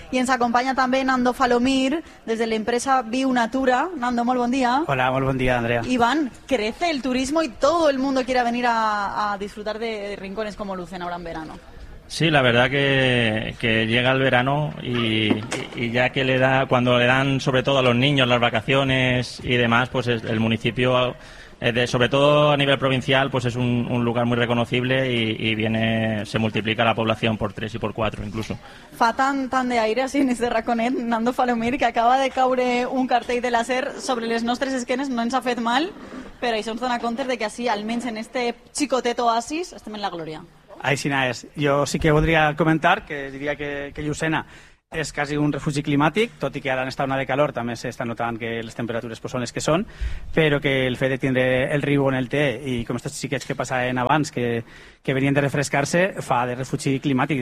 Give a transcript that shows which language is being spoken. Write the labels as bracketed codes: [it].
[ca] I ens acompanya també Nando Falomir, des de l'empresa Viu Natura. Nando, molt bon dia. Hola, molt bon dia, Andrea. [es] Ivan, crece el turismo y todo el mundo quiere venir a disfrutar de rincones como Lucena ahora en verano. Sí, la verdad que llega el verano y ya que le da, cuando le dan sobre todo a los niños las vacaciones y demás, pues el municipio, sobre todo a nivel provincial, pues es un lugar muy reconocible y viene, se multiplica la población por 3 y por 4 incluso. [ca] Fa tan de aire así en este raconet, Nando Falomir, que acaba de caure un cartell de láser sobre les nostres esquenes, no ens ha fet mal, però això ens dona compte de que así, almenys en este xicotet oasis, estem en la glòria. Aixina és. Jo sí que voldria comentar que diria que Llucena és quasi un refugi climàtic, tot i que ara en esta onada de calor també s'està notant que les temperatures són les que són, però que el fet de tindre el riu on el té i com aquests xiquets que passaven abans que venien de refrescar-se fa de refugi climàtic.